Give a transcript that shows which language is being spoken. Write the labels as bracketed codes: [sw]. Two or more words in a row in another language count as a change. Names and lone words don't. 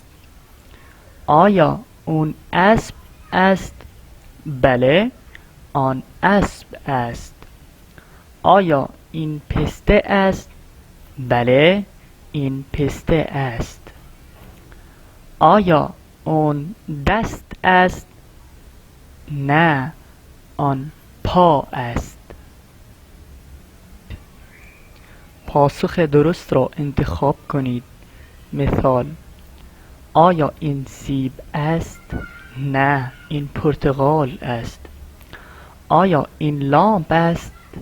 [fa] آیا آن اسب است بله آن اسب است. آیا این پسته است بله این پسته است. آیا آن دست است نه آن پا است. پاسخ درست را انتخاب کنید. مثال: آیا این سیب است؟ نه، این پرتقال است. آیا این لامپ است؟